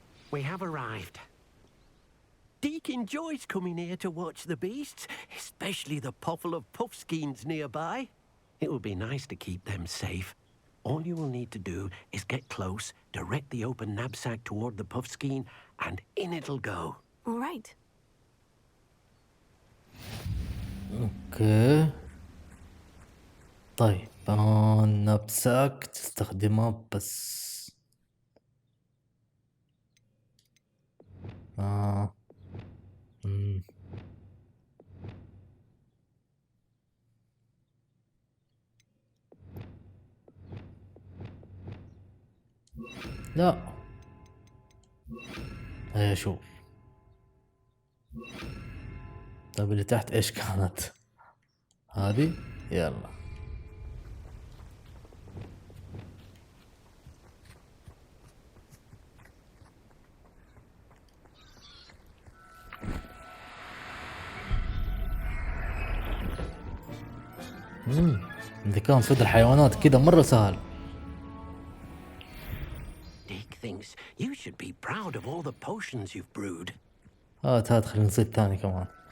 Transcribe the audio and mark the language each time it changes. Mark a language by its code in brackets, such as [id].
[en] We have arrived. Deke enjoys coming here to watch the beasts, especially the poffle of puffskeins nearby. It will be nice to keep them safe. All you will need to do is get close, direct the open knapsack toward the puffskein, and in it'll go. All right. [ar] اوكي طيب النبساك تستخدمه بس لا هيا شوف. طيب اللي تحت ايش كانت؟ هذه يلا. إذا كان صيد الحيوانات كده مرة سهل. [en] Deke thinks you should be proud of all the potions you've brewed. [ar] هات خلينا نصيد ثاني كمان.